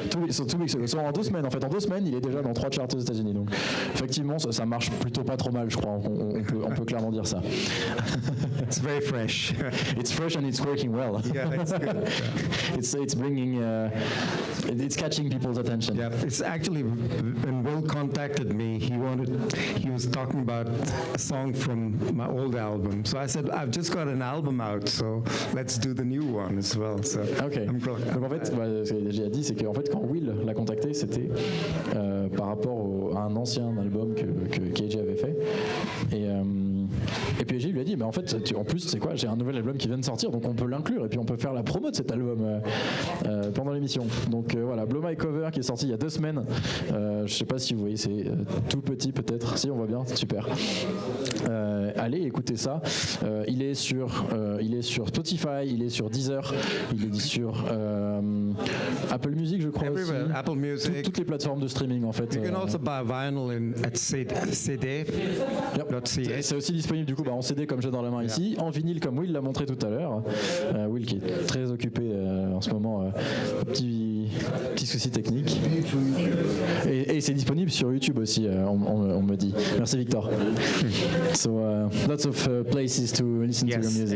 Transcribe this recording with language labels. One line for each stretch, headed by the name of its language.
English: 2 weeks ago. So,
French: en 2 semaines, en fait, en 2 semaines, il est déjà dans 3 charts aux États-Unis. Donc, effectivement, ça marche plutôt pas trop mal, je crois. On peut clairement dire ça.
English: It's very fresh. It's fresh and it's working well. Yeah, it's good. It's bringing, it's catching people's attention. Yeah, it's actually when Will contacted me, he was talking about a song from my old album. So I said, I've just got an album out, so let's do the new one as well. So Okay.
French: Donc en fait, ce que j'ai dit, c'est qu'en fait, quand Will l'a contacté, c'était par rapport à un ancien album que AJ avait fait. Et puis AJ lui a dit, mais en fait, en plus, c'est quoi, j'ai un nouvel album qui vient de sortir, donc on peut l'inclure et puis on peut faire la promo de cet album pendant l'émission. Donc voilà, Blow My Cover qui est sorti il y a 2 semaines. Je sais pas si vous voyez, c'est tout petit peut-être. Si on voit bien, super. Allez, écoutez ça. Il est sur Spotify, il est sur Deezer, il est sur Apple Music, je crois aussi. Apple Music. Toutes les plateformes de streaming en fait.
English: You can also buy vinyl at CD. Yep.
French: C'est aussi disponible du coup en CD comme j'ai dans la main ici, en vinyle comme Will l'a montré tout à l'heure. Will qui est très occupé en ce moment, petit souci technique. Et c'est disponible sur YouTube aussi, on me dit. Merci Victor.
English: So lots of places to listen to your music.